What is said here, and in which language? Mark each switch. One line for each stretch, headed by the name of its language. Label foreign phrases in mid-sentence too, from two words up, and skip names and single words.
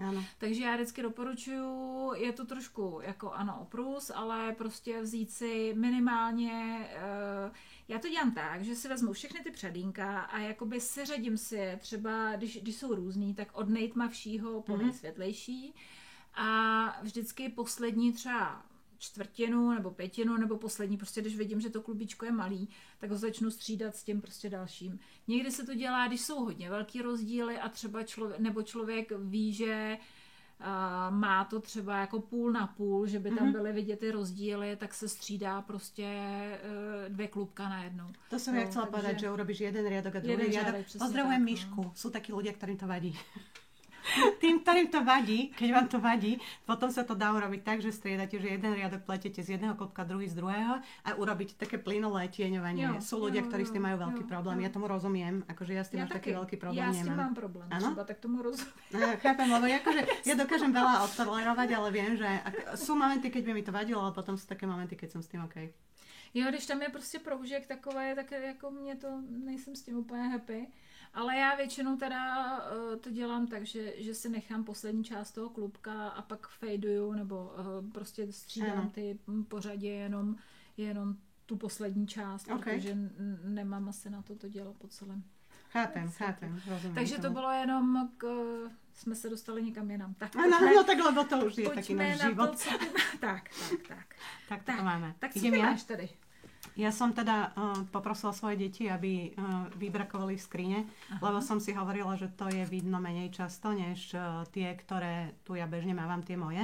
Czech: Takže já vždycky doporučuji, je to trošku jako ano oprus, ale prostě vzít si minimálně, já to dělám tak, že si vezmu všechny ty předínka a jakoby seřadím si je, třeba když jsou různý, tak od nejtmavšího po nejsvětlejší a vždycky poslední třeba čtvrtinu nebo pětinu nebo poslední, prostě když vidím, že to klubíčko je malý, tak ho začnu střídat s tím prostě dalším. Někdy se to dělá, když jsou hodně velký rozdíly a třeba člověk ví, že má to třeba jako půl na půl, že by tam byly vidět ty rozdíly, tak se střídá prostě 2 klubka na jednou.
Slovak: To som ja chcela povedať, že urobíš jeden riadok a druhý riadok. Pozdravujem Mišku, sú takí ľudia, ktorým to vadí. Tým, ktorým to vadí, keď vám to vadí, potom sa to dá urobiť tak, že striedate, že jeden riadok pletete z jedného klubka, druhý z druhého a urobiť také plynulé tieňovanie. Sú ľudia, ktorí s tým majú veľký problém. Ja tomu rozumiem, akože ja s tým až taký veľký problém nemám. Ja s tým mám problém, třeba tak tomu rozumiem. Chápem, lebo akože ja dokážem veľa odtolerovať, ale viem, že sú momenty, keď by mi to vadilo, ale potom sú také momenty, keď som s tým OK.
Czech: Jo, když tam je prostě proužek takové, tak jako mě to, nejsem s tím úplně happy. Ale já většinou teda to dělám tak, že si nechám poslední část toho klubka a pak fejduju, nebo prostě střídám ty pořadě jenom tu poslední část, protože nemám asi na to dělat po celém. Chápem, rozumím. Takže to bylo jenom jsme se dostali někam jinam. Tak,
Slovak: no tak lebo to už je taký náš život.
Czech: Tak. Tak to máme. Tak co ty máš tady?
Slovak: Ja som teda poprosila svoje deti, aby vybrakovali v skrine, lebo som si hovorila, že to je vidno menej často, než tie, ktoré tu ja bežne mávam, tie moje.